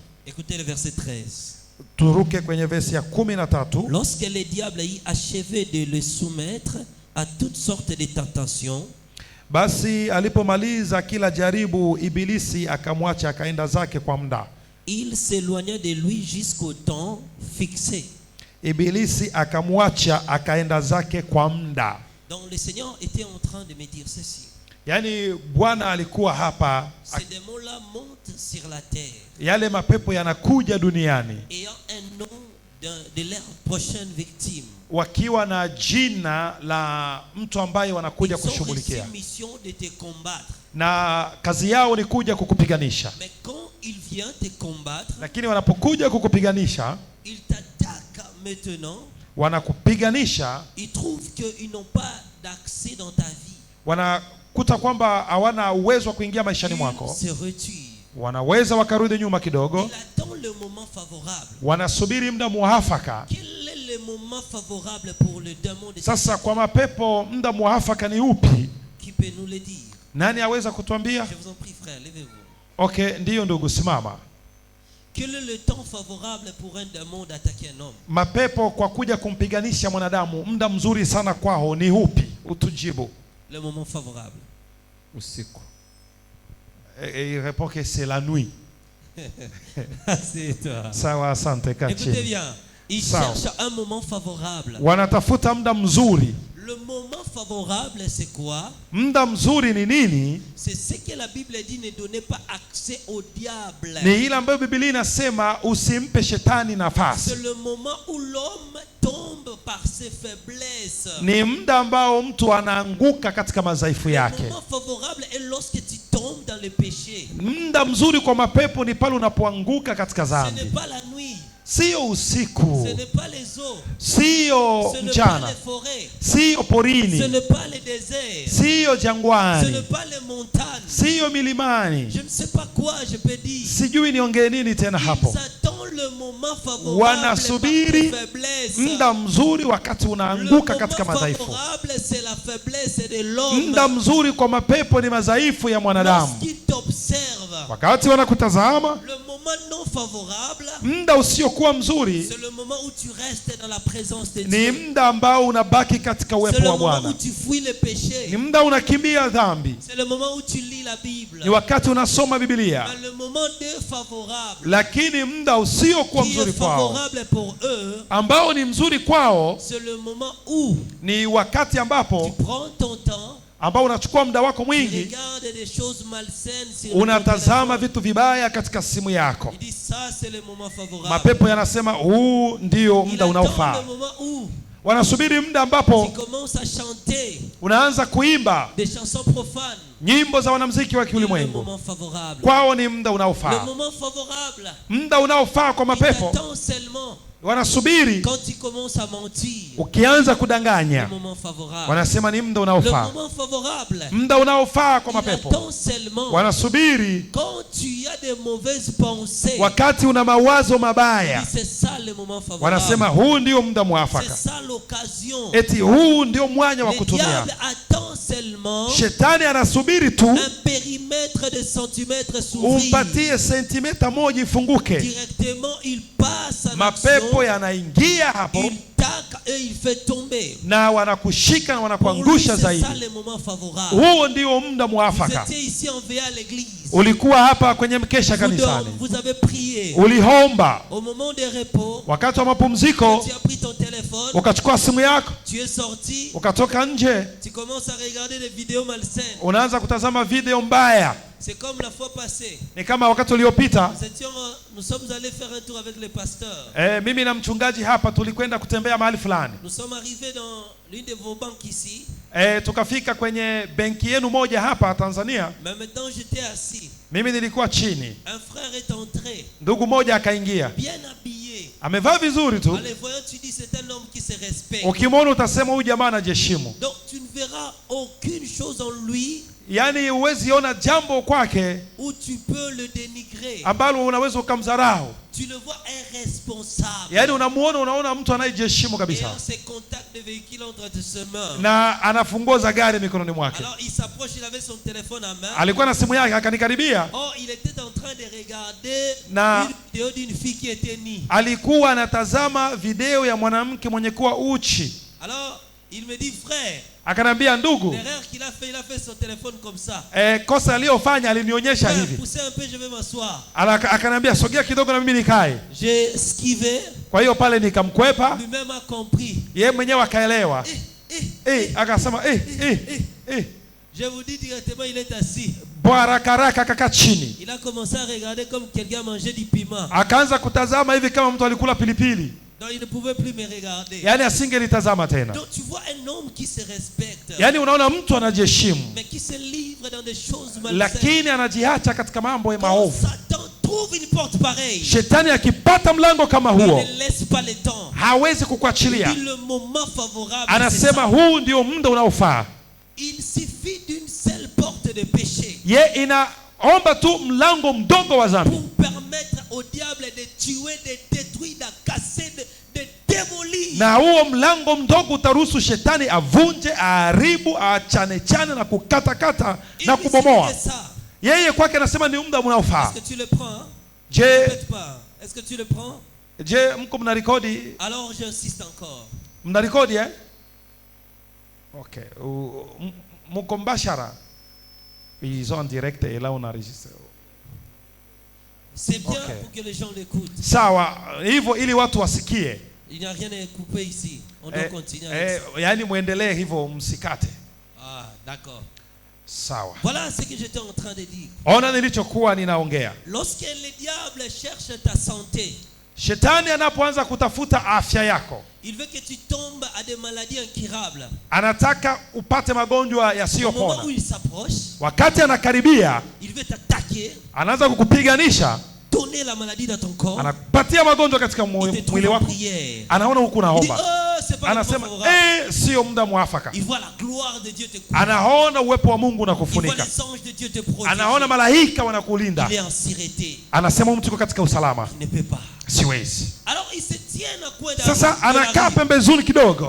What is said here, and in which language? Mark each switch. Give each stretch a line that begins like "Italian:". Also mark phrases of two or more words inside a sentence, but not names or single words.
French: Écoutez le verset 13.
Swahili: Turuke kwenye verse ya 13.
French: Lorsque le diable eut achevé de le soumettre à toutes sortes de tentations,
Swahili: basi alipomaliza kila jaribu, ibilisi akamwacha akaenda zake kwa muda.
French: Il s'éloigna de lui jusqu'au temps fixé.
Swahili: Ibilisi akamwacha akaenda zake kwa muda.
French: Donc le Seigneur était en train de me dire ceci.
Swahili: Yani Bwana alikuwa hapa.
French: Ces démons-là montent sur la terre.
Swahili: Yale mapepo yanakuja duniani.
French: Ayant un nom de leur prochaine victime.
Swahili: Wakiwa na jina la mtu ambaye wanakuja kushughulikia. Na kazi yao ni kuja kukupiganisha.
French: Mais quand il vient te combattre,
Swahili: lakini wanapokuja kukupiganisha,
French: il t'attaque maintenant.
Swahili: Wanakupiganisha,
French: ils trouvent qu'ils n'ont pas d'accès dans ta vie.
Swahili: Wanakuta kwamba hawana uwezo wa kuingia maishani mwako.
French: Se retire.
Swahili: Wanaweza wakarudi nyuma kidogo.
French: Il attend le moment favorable.
Swahili: Wanasubiri muda muafaka.
French: Quel est le moment favorable pour le démon de
Swahili: sasa kwa mapepo muda muafaka ni upi?
French: Qui peut nous le dire?
Swahili: Nani aweza kutuambia?
French: Je vous en prie frère, levez-vous.
Swahili: Okay, ndiyo ndugu, simama.
French: Quel est le temps favorable pour un démon d'attaquer un homme?
Swahili: Mapepo kwa kuja kumpiganisha mwanadamu, muda mzuri sana kwao ni upi? Utujibu.
French: Le moment favorable.
Swahili: Usiku.
French: Et il répond que c'est la nuit. C'est toi.
Swahili: Sawa, asante, kachi.
French: Écoutez bien. Ils
Swahili: Sawa.
French: cherchent un moment favorable.
Swahili: Wanatafuta muda mzuri.
French: Le moment favorable, c'est quoi?
Swahili: Muda mzuri ni nini?
French: C'est ce que la Bible dit, ne donnez pas accès au diable.
Swahili: Ni ile ambayo Biblia inasema usimpe shetani nafasi.
French: C'est le moment où l'homme tombe par ses faiblesses.
Swahili: Ni muda ambao mtu anaanguka katika madhaifu
French: Le
Swahili: yake.
French: moment favorable est lorsque tu tombes dans le péché.
Swahili: Muda mzuri kwa mapepo ni pale unapoanguka katika
French: Ce n'est
Swahili: dhambi.
French: pas la nuit,
Swahili: Sio usiku,
French: ce n'est pas les eaux,
Swahili: sio
French: ce n'est pas
Swahili: mchana,
French: les forêts,
Swahili: sio
French: ce
Swahili: porini,
French: n'est pas les déserts,
Swahili: sio
French: ce n'est
Swahili: jangwani,
French: pas les montagnes.
Swahili: sio milimani.
French: Je ne sais pas quoi je peux dire.
Swahili: Sijui niongee nini tena hapo.
French: Ils attendent le moment favorable
Swahili: Wanasubiri
French: par faiblesse.
Swahili: muda mzuri wakati
French: Le
Swahili: unaanguka katika
French: moment
Swahili: madhaifu.
French: favorable, c'est la faiblesse de l'homme.
Swahili: Muda mzuri kwa mapepo ni madhaifu ya mwanadamu.
French: Lorsqu'il t'observe,
Swahili: Wakati wanakutazama,
French: le moment non favorable,
Swahili: muda usiokuwa mzuri
French: c'est le moment où tu restes dans la présence de
Swahili: ni
French: Dieu.
Swahili: muda ambao unabaki katika
French: C'est
Swahili: uwepo
French: le
Swahili: wa
French: moment où
Swahili: Bwana.
French: tu fuis le péché.
Swahili: Ni muda unakimbia dhambi.
French: C'est le moment où tu lis la Bible.
Swahili: Ni wakati unasoma Biblia.
French: Mais le moment défavorable,
Swahili: Lakini muda usiokuwa
French: qui
Swahili: mzuri
French: est
Swahili: kwao,
French: favorable pour eux,
Swahili: ambao ni mzuri kwao,
French: c'est le moment où
Swahili: ni wakati
French: tu
Swahili: ambapo
French: prends ton temps,
Swahili: ambao unachukua muda wako
French: tu
Swahili: mwingi,
French: regardes des choses malsaines sur ton
Swahili: unatazama
French: téléphone.
Swahili: vitu vibaya katika simu yako.
French: Il dit ça, c'est le moment favorable.
Swahili: Mapepo yanasema huu ndio
French: Il
Swahili: muda
French: attend
Swahili: unaofaa.
French: le moment où
Swahili: Wanasubiri muda
French: tu
Swahili: ambapo
French: commences à chanter
Swahili: unaanza kuimba
French: des chansons profanes.
Swahili: nyimbo za wanamuziki wa
French: Le
Swahili: kiulimwengu.
French: moment favorable.
Swahili: Kwao ni muda
French: Le
Swahili: unaofaa.
French: moment favorable.
Swahili: Muda unaofaa kwa
French: Il
Swahili: mapepo
French: t'attend seulement
Swahili: wanasubiri
French: quand tu commences à mentir.
Swahili: ukianza
French: Le
Swahili: kudanganya,
French: moment favorable.
Swahili: wanasema ni muda
French: Le
Swahili: unaofaa.
French: moment favorable.
Swahili: Muda unaofaa kwa
French: Il
Swahili: mapepo
French: attend seulement
Swahili: wanasubiri
French: quand tu as des mauvaises pensées.
Swahili: wakati una mawazo
French: Il
Swahili: mabaya,
French: dit, c'est ça le moment favorable.
Swahili: wanasema huu ndio muda
French: C'est
Swahili: mwafaka,
French: ça l'occasion.
Swahili: eti huu ndio mwanya wa
French: Le
Swahili: kutumia.
French: diable attend seulement
Swahili: Shetani anasubiri tu
French: un périmètre de centimètres s'ouvrir.
Swahili: umpatie sentimeta moja ifunguke,
French: Directement, il passe en
Swahili: mapepo
French: action,
Swahili: yanaingia hapo
French: il tacle et il fait tomber.
Swahili: na wanakushika na
French: Pour lui,
Swahili: wanakuangusha
French: c'est ça
Swahili: zaidi.
French: le moment favorable.
Swahili: Huo ndio muda
French: Vous
Swahili: mwafaka.
French: étiez ici envoyé à l'église.
Swahili: Ulikuwa hapa kwenye mkesha
French: Vous,
Swahili: kanisani,
French: vous avez prié.
Swahili: ulihomba
French: Au moment des repos,
Swahili: wakati wa mapumziko,
French: tu as pris ton téléphone,
Swahili: ukachukua simu yako,
French: tu es sorti,
Swahili: ukatoka nje,
French: tu commences à regarder des vidéos malsaines.
Swahili: unaanza kutazama video mbaya.
French: C'est comme la fois passée.
Swahili: Ni kama wakati uliopita,
French: Nous sommes allés faire un tour avec le pasteur.
Swahili: mimi na mchungaji hapa tulikwenda kutembea mahali fulani.
French: Nous sommes arrivés dans l'une de vos banques ici.
Swahili: Tukafika kwenye benki yenu moja hapa Tanzania.
French: Mais maintenant j'étais assis.
Swahili: Mimi nilikuwa chini,
French: Un frère est entré,
Swahili: ndugu moja akaingia,
French: bien habillé.
Swahili: amevaa vizuri tu,
French: En le voyant, tu dis c'est un homme qui se respecte.
Swahili: ukimwona utasema huyu jamaa anajiheshimu.
French: Donc tu ne verras aucune chose en lui
Swahili: Yaani huwezi ona jambo kwake
French: où tu peux le dénigrer.
Swahili: ambalo unaweza ukamdharau.
French: Tu le vois irresponsable.
Swahili: Yaani unamuona, unaona mtu anayejiheshimu
French: Et
Swahili: kabisa,
French: en ses contacts de véhicule entre ses mains.
Swahili: na ana funguo za gari mikononi mwake.
French: Alors il s'approche, il avait son téléphone à main.
Swahili: Alikuwa na simu yake, akanikaribia,
French: Or il était en train de regarder
Swahili: Na-
French: une vidéo d'une fille qui était nue.
Swahili: alikuwa anatazama video ya mwanamke mwenye kuwa uchi.
French: Alors il me dit frère,
Swahili: Akanambia, ndugu,
French: l'erreur qu'il a fait son téléphone comme ça.
Swahili: kosa aliyofanya alinionyesha
French: Frère,
Swahili: hivi.
French: poussez un peu, je vais m'asseoir.
Swahili: Akanambia, sogea kidogo na mimi nikae.
French: J'ai esquivé,
Swahili: Kwa hiyo pale nikamkwepa,
French: lui-même a compris.
Swahili: yeye mwenyewe akaelewa. Akasema
French: Je vous dis directement, il est assis.
Swahili: bwarakaraka akakaa chini,
French: Il a commencé à regarder comme quelqu'un mangeait du piment.
Swahili: akaanza kutazama hivi kama mtu alikula pilipili,
French: Donc il ne pouvait plus me regarder.
Swahili: yaani asingelitazama tena.
French: Donc tu vois un homme qui se respecte,
Swahili: Yaani unaona mtu anajiheshimu,
French: mais qui se livre dans des choses malsaines.
Swahili: lakini anajiacha katika mambo ya
French: Quand
Swahili: maovu.
French: Satan trouve une porte pareille,
Swahili: Shetani akipata mlango kama
French: il
Swahili: huo,
French: ne laisse pas le temps.
Swahili: hawezi
French: Il
Swahili: kukuachilia.
French: dit le moment favorable, c'est
Swahili: Anasema
French: ça.
Swahili: huu ndio muda unaofaa.
French: Il suffit d'une seule porte de péché
Swahili: Ye inaomba tu mlango mdogo wa dhambi,
French: pour permettre au diable de tuer, de détruire, de casser, de démolir.
Swahili: na huo mlango mdogo utaruhusu shetani avunje, aharibu, achane na kukatakata
French: Il
Swahili: na
French: dit
Swahili: kubomoa.
French: c'est ça.
Swahili: Yeye kwake anasema ni muda unaofaa.
French: Est-ce que tu le prends? Hein?
Swahili: Je,
French: Peut-être pas. Est-ce que tu le prends?
Swahili: mko mnarekodi?
French: Alors j'insiste encore.
Swahili: Mnarekodi Okay. Mko mbashara?
French: Ils ont en direct et là on enregistre. C'est bien
Swahili: Okay.
French: pour que les gens l'écoutent.
Swahili: Sawa, hivyo ili watu wasikie.
French: Il n'y a rien à couper ici. On doit continuer avec ça.
Swahili: Yani muendelee hivyo, msikate.
French: Ah, d'accord.
Swahili: Sawa.
French: Voilà ce que j'étais en train de dire.
Swahili: Ona nilichokuwa ninaongea.
French: Lorsque le diable cherche ta santé,
Swahili: Shetani anapoanza kutafuta afya yako,
French: il veut que tu tombes à des maladies incurables.
Swahili: anataka upate magonjwa
French: Au moment
Swahili: yasiyopona.
French: où il s'approche,
Swahili: Wakati anakaribia,
French: il veut t'attaquer,
Swahili: anaanza kukupiganisha,
French: donner la maladie dans ton corps.
Swahili: anakupatia magonjwa katika
French: Il te
Swahili: mwili
French: trouve en
Swahili: wako.
French: prière.
Swahili: Anaona huku
French: Il dit,
Swahili: naomba,
French: oh, c'est pas le moment
Swahili: anasema
French: favorable.
Swahili: sio muda mwafaka.
French: Il voit la gloire de Dieu te couvrir.
Swahili: Anaona uwepo wa Mungu
French: Il voit
Swahili: unakufunika,
French: les anges de Dieu te protéger.
Swahili: anaona malaika wanakulinda,
French: Il est en sûreté.
Swahili: anasema mtu yuko katika usalama.
French: Il ne peut pas.
Swahili: Siwezi.
French: Alors il se tient à coin
Swahili: Sasa
French: de la
Swahili: anakaa
French: rue.
Swahili: pembezoni kidogo,